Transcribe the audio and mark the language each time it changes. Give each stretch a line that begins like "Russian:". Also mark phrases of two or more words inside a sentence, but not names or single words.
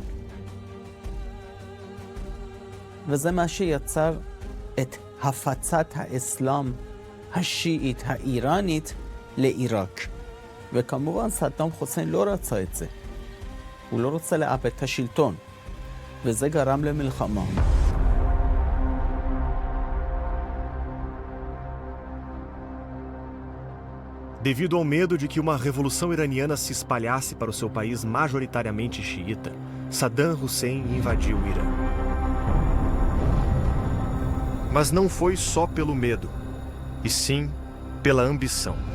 Hebrew: וזה מה שיצר את הפצת האסלאם השיעית האיראנית לעיראק. וכמובן סדאם חוסיין לא רצה את זה. הוא לא רוצה לאבד את השלטון, וזה גרם למלחמה.
Portuguese: Devido ao medo de que uma revolução iraniana se espalhasse para o seu país majoritariamente xiita, Saddam Hussein invadiu o Irã. Mas não foi só pelo medo, e sim pela ambição.